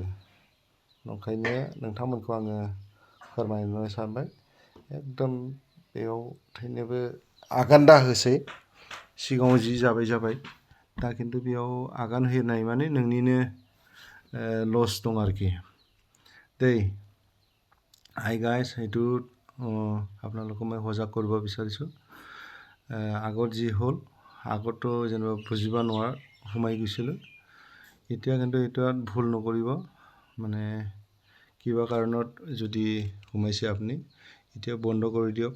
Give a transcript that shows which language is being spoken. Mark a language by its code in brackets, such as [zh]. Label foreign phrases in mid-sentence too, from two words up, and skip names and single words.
[brx] ओंखायनो नोंथांमोनखौ आङो फोरमायनो सानबाय, एकदम बेयाव थैनोबो आगान दाहोसै। सिगाङाव जि जाबाय, दा खिन्थु बेयाव आगान होनाय माने नोंनिनो लस दं आरोखि দেই। [en] hi guys, [as] সেইটো আপোনালোকক মই সজাগ কৰিব বিচাৰিছোঁ। আগত যি হ'ল, আগততো যেনিবা বুজিব নোৱাৰা সোমাই গৈছিলোঁ। এতিয়া কিন্তু এইটোত ভুল নকৰিব। মানে কিবা কাৰণত যদি সোমাইছে আপুনি, এতিয়া বন্ধ কৰি দিয়ক।